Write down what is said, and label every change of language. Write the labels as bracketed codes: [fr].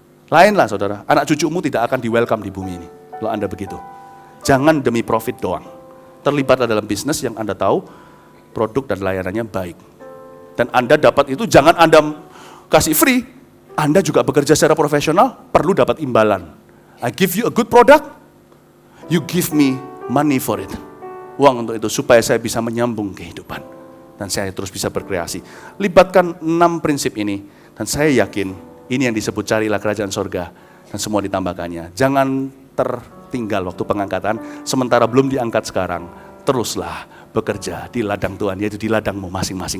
[id] Lainlah saudara, anak cucumu tidak akan di welcome di bumi ini, kalau Anda begitu. Jangan demi profit doang. Terlibatlah dalam bisnis yang Anda tahu, produk dan layanannya baik. Dan Anda dapat itu, jangan Anda kasih free, Anda juga bekerja secara profesional, perlu dapat imbalan. [en] I give you a good product, you give me money for it. [id] Uang untuk itu, supaya saya bisa menyambung kehidupan. Dan saya terus bisa berkreasi. Libatkan 6 prinsip ini, dan saya yakin, ini yang disebut carilah kerajaan sorga, dan semua ditambahkannya. Jangan tertinggal waktu pengangkatan, sementara belum diangkat sekarang, teruslah bekerja di ladang Tuhan, yaitu di ladangmu masing-masing.